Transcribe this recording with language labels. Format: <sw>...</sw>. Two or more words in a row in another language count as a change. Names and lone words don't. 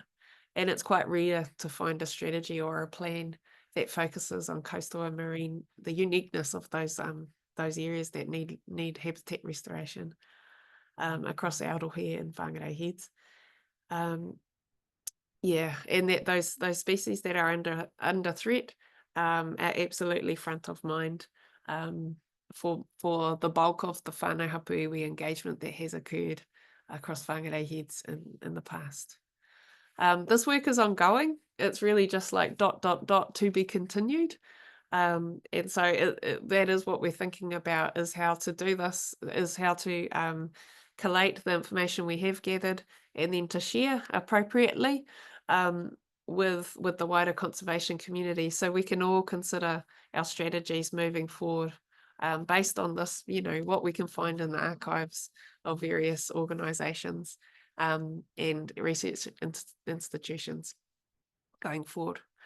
<en>And it's quite rare to find a strategy or a plan that focuses on coastal and marine, the uniqueness of those areas that need habitat restoration across Aotearoa and Whangārei Heads. And that those species that are under threat are absolutely front of mind for the bulk of the</en> <mi>whānau hapū iwi</mi> <en>engagement that has occurred across Whangārei Heads in the past. This work is ongoing. It's really just like ... to be continued. And so that is what we're thinking about, is how to do this, is how to collate the information we have gathered and then to share appropriately with the wider conservation community, so we can all consider our strategies moving forward based on this, what we can find in the archives of various organisations and research institutions going forward.</en>